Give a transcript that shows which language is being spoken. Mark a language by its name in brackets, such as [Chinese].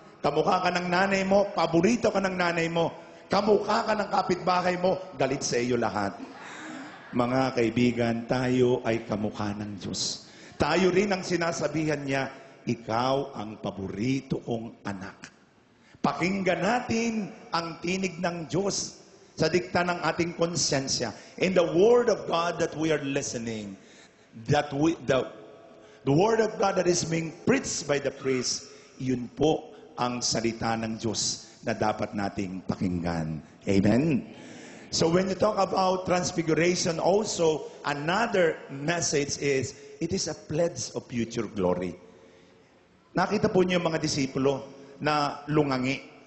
[Filipino] Kamukha ka ng nanay mo, paborito ka ng nanay mo. Kamukha ka ng kapitbahay mo, galit sa iyo lahat. Mga kaibigan, tayo ay kamukha ng Diyos. Tayo rin ang sinasabihan niya, ikaw ang paborito kong anak. Pakinggan natin ang tinig ng Diyos sa dikta ng ating konsyensya. [English] In the Word of God that we are listening, the Word of God that is being preached by the priest, [Filipino] yun po ang salita ng Diyos na dapat nating pakinggan. [English] Amen? So when you talk about transfiguration also, another message is, it is a pledge of future glory. [Filipino] Nakita po niyo yung mga disipulo na lungangi.